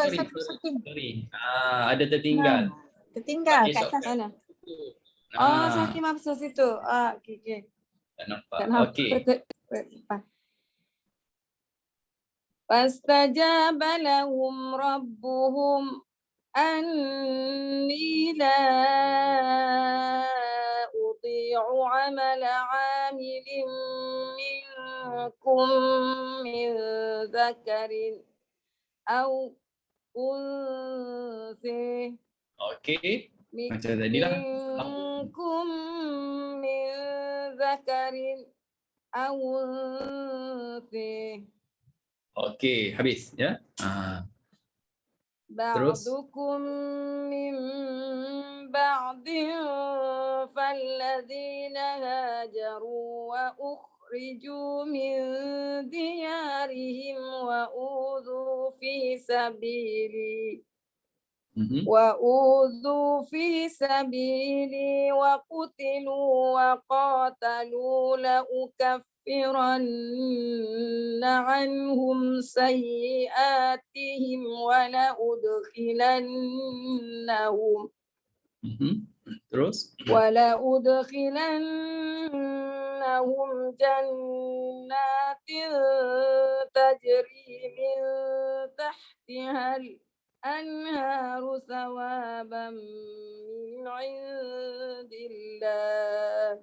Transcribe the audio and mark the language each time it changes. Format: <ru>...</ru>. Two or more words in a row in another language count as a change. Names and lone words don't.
<ms>Sorry. Ada tertinggal. tertinggal Okey, kat atas. Mana? Ah. Oh, sakit mafsul situ. Okey. Tak nampak. Tak nampak. Okey.</ms> <ar>فاستجاب لهم ربهم أني لا أضيع عمل عامل منكم من ذكر أو أنثى.</ar> <ms>Okey. Macam tadilah.</ms> <ar>منكم من ذكر أو أنثى.</ar> <ms>Okey, habis ya. Terus.</ms> <ar>بعضكم من بعض فالذين هاجروا وأخرجوا من ديارهم وأوذوا في سبيلي وأوذوا في سبيلي وقتلوا وقاتلوا لأكفرن عنهم سيئاتهم ولأدخلنهم جنات تجري من تحتها الأنهار ثوابا من عند الله.</ar>